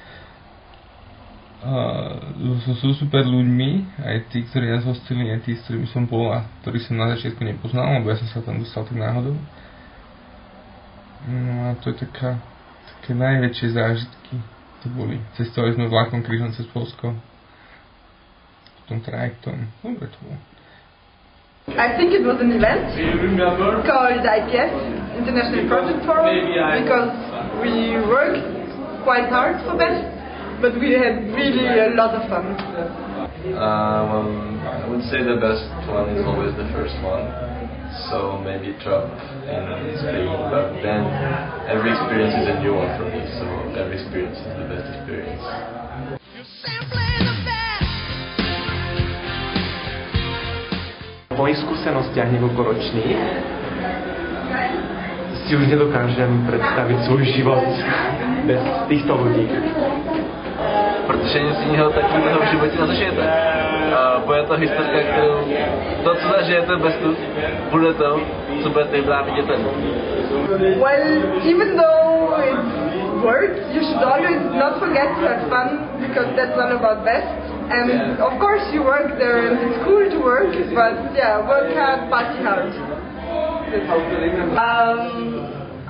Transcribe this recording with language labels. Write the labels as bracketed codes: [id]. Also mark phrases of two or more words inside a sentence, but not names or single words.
[sk] Sú super ľuďmi, aj tí, ktorí nás hostili, aj tí, s ktorými som bol a ktorých som na začiatku nepoznal, lebo ja som sa tam dostal tak náhodou. No a to je také najväčšie zážitky. To boli. Cestovali sme vlakom krížom cez Polsko. Potom trajektom. Dobre to bolo. [en] I think it was an event called IPF, International Project Forum, because we worked quite hard for that, but we had really a lot of fun. Well, I would say the best one is always the first one. So maybe Trump in Spain, but then every experience is a new one for me, so every experience is the best experience. [sk] Po mojich skúsenostiach niekoľkoročných si už nedokážem predstaviť svůj život bez týchto ľudí. [cs] Protože nic jiného takového v životě nezažijete. A bude to historka, kterou to, co zažijete bez tu, bude to, co budete vyprávět dětem. [en] Well, even though it's work, you should always not forget to have fun, because that's all about best. And of course you work there and it's cool to work, but yeah, work hard, party hard.